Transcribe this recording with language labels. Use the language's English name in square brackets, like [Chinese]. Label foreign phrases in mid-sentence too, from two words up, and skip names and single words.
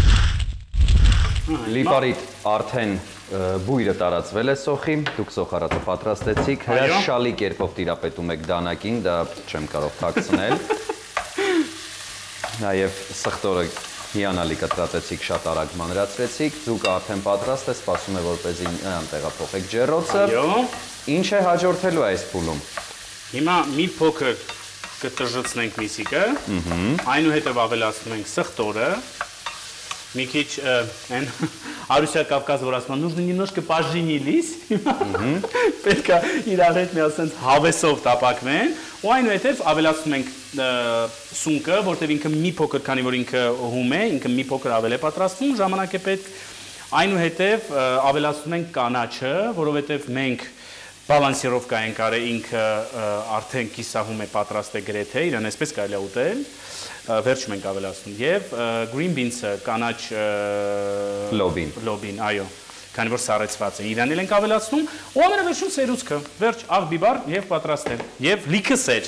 [Armenian] Լիպարիտ արդեն բույրը տարածվել է սոխի, դուք սոխարատը պատրաստեցիք, հրաշալի կերպով տիրապետում եք դանակին, դա չեմ կարող թաքցնել։ Նաև սխտորը հիանալի կտրատեցիք, շատ արագ մանրացրեցիք, ձուկը արդեն պատրաստ է, սպասում է որպեսզի նրան տեղափոխեք ջեռոցը։ Ինչ է հաջորդելու այս փուլում։ Հիմա մի փոքր կտժեցնենք միսիկը, այնուհետև ավելացնում ենք սխտորը, մի քիչ այն Արուսիա Կավկազ որ ասում, [Russian] нужно немножко поженились, [Armenian] պետք է իրար հետ մի ասենց հավեսով տապակվեն, ու այնուհետև ավելացնում ենք սունկը, որտեղ ինքը մի փոքր, քանի որ ինքը հում է, ինքը մի փոքր ավել է պատրաստվում, ժամանակ է պետք, այնուհետև ավելացնում ենք կանաչը, որովհետև մենք բալանսիրովկա ենք արել, ինքը արդեն կիսահում է պատրաստ է գրեթե, իրան այսպես կարելի է ուտել, վերջում ենք ավելացնում եւ [English] green beans- [Armenian] ը, կանաչ լոբին, այո, քանի որ սառեցված է, իրան էլ ենք ավելացնում, ու ամենավերջում սերուցքը, վերջ, աղ բիբար եւ պատրաստ է, եւ լիքը սեր,